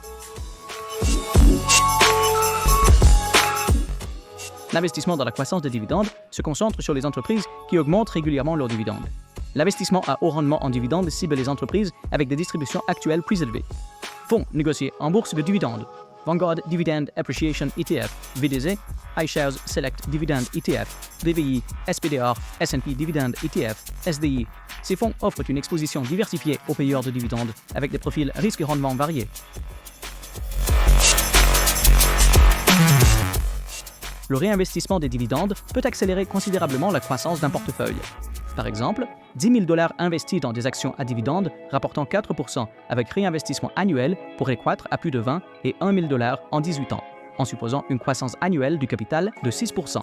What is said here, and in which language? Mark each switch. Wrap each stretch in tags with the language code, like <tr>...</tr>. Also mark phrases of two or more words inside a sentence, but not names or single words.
<fr>L'investissement dans la croissance des dividendes se concentre sur les entreprises qui augmentent régulièrement leurs dividendes. L'investissement à haut rendement en dividendes cible les entreprises avec des distributions actuelles plus élevées. Fonds négociés en bourse de dividendes. Vanguard Dividend Appreciation ETF, VDZ, iShares Select Dividend ETF, DVI, SPDR, S&P Dividend ETF, SDI. Ces fonds offrent une exposition diversifiée aux payeurs de dividendes avec des profils risques et rendements variés. Le réinvestissement des dividendes peut accélérer considérablement la croissance d'un portefeuille. Par exemple, $10 000 investis dans des actions à dividendes rapportant 4% avec réinvestissement annuel pourrait croître à plus de 20 et $1 000 en 18 ans, en supposant une croissance annuelle du capital de 6%.</fr>